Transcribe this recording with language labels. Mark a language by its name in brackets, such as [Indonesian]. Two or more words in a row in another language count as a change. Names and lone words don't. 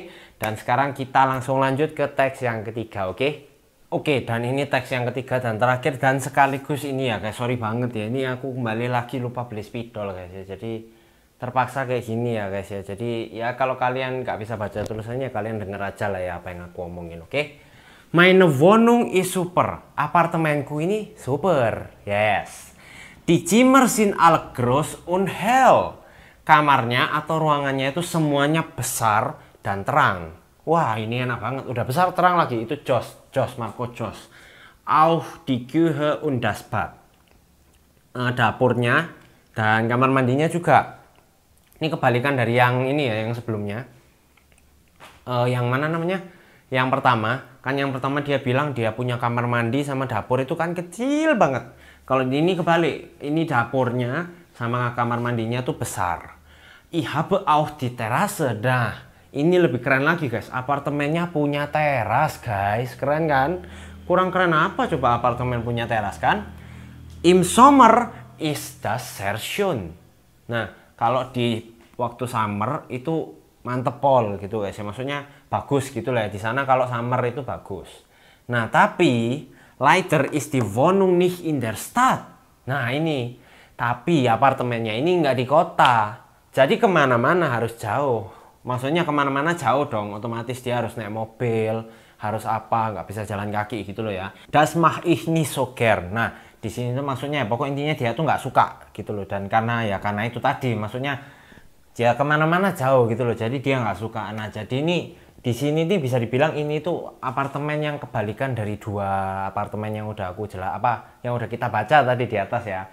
[Indonesian] Dan sekarang kita langsung lanjut ke teks yang ketiga, oke? Oke, dan ini teks yang ketiga dan terakhir dan sekaligus ini ya guys, sorry banget ya, ini aku kembali lagi lupa beli spidol guys ya, jadi terpaksa kayak gini ya guys ya. Jadi ya kalau kalian nggak bisa baca tulisannya, kalian denger aja lah ya apa yang aku omongin, oke? [German] Meine Wohnung ist super, [Indonesian] apartemenku ini super, [German] yes. Die Zimmer sind alle groß und hell, [Indonesian] kamarnya atau ruangannya itu semuanya besar dan terang. Wah ini enak banget, udah besar terang lagi, itu Jos Marco Jos. [German] Auch die Küche und das Bad. [Indonesian] Dapurnya dan kamar mandinya juga. Ini kebalikan dari yang ini ya, yang sebelumnya. Yang mana namanya? Yang pertama, kan yang pertama dia bilang dia punya kamar mandi sama dapur itu kan kecil banget. Kalau ini kebalik, ini dapurnya sama kamar mandinya tuh besar. [German] Ich habe auch die Terrasse, [Indonesian] dah. Ini lebih keren lagi guys, apartemennya punya teras guys, keren kan? Kurang keren apa coba apartemen punya teras kan? [German] Im Sommer ist das sehr schön. [Indonesian] Nah, kalau di waktu summer itu mantep pol gitu guys ya, maksudnya bagus gitu lah ya. Di sana kalau summer itu bagus. Nah, tapi [German] leider ist die Wohnung nicht in der Stadt. [Indonesian] Nah, ini. Tapi apartemennya ini nggak di kota. Jadi kemana-mana harus jauh. Maksudnya kemana-mana jauh dong, otomatis dia harus naik mobil, harus apa, nggak bisa jalan kaki gitu loh ya. [German] Das mach ich nicht so gern. [Indonesian] Nah, di sini tuh maksudnya, pokok intinya dia tuh nggak suka gitu loh. Dan karena itu tadi, maksudnya dia kemana-mana jauh gitu loh. Jadi dia nggak suka. Nah, jadi ini di sini nih bisa dibilang ini tuh apartemen yang kebalikan dari dua apartemen yang udah aku yang udah kita baca tadi di atas ya.